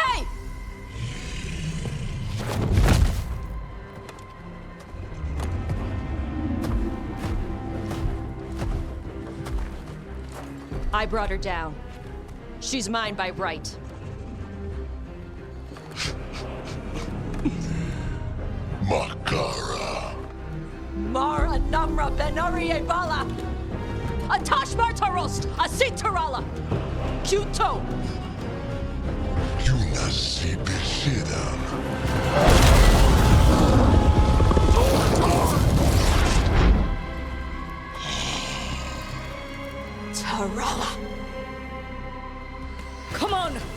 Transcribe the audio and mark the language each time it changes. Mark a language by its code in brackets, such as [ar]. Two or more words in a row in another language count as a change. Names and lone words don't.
[en] Hey! I brought her down. She's mine by right. Makara. Mara Namra Benarie Bala! Atash Martarost! Asitarala! Kuto! Yunasibisidam. Tarala! Come on!